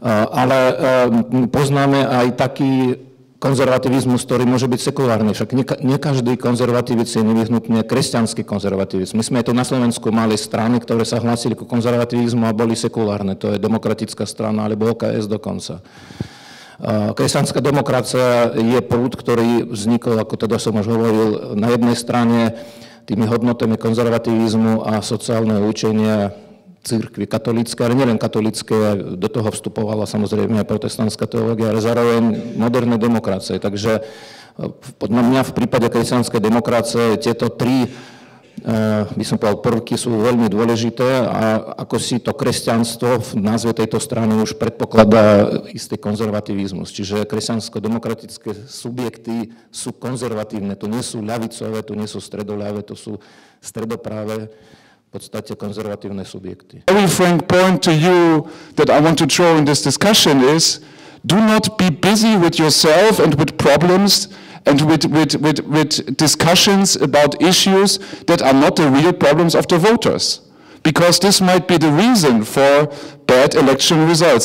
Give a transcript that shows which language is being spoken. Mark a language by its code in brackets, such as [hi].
[sk] Ale poznáme aj taký konzervativizmus, ktorý môže byť sekulárny. Však nie každý konzervatívec je nevyhnutne kresťanský konzervativizmus. My sme aj tu na Slovensku mali strany, ktoré sa hlásili ku konzervativizmu a boli sekulárne. To je Demokratická strana alebo OKS dokonca. Kresťanská demokracia je prúd, ktorý vznikol, ako teda som už hovoril, na jednej strane tými hodnotami konzervativizmu a sociálneho učenia cirkvi katolícke, ale nielen katolícke, do toho vstupovala samozrejme aj protestantská teológia, ale zároveň moderné demokracie. Takže podľa mňa v prípade kresťanskej demokracie tieto tri, by som povedal, prvky sú veľmi dôležité a ako si to kresťanstvo v názve tejto strany už predpokladá istý konzervativizmus. Čiže kresťansko-demokratické subjekty sú konzervatívne, to nie sú ľavicové, to nie sú stredoľavé, to sú stredopráve, v podstate konzervatívne subjekty. [en] A very frank point to you that I want to throw in this discussion is, do not be busy with yourself and with problems and with discussions about issues that are not the real problems of the voters. Because this might be the reason for bad election results.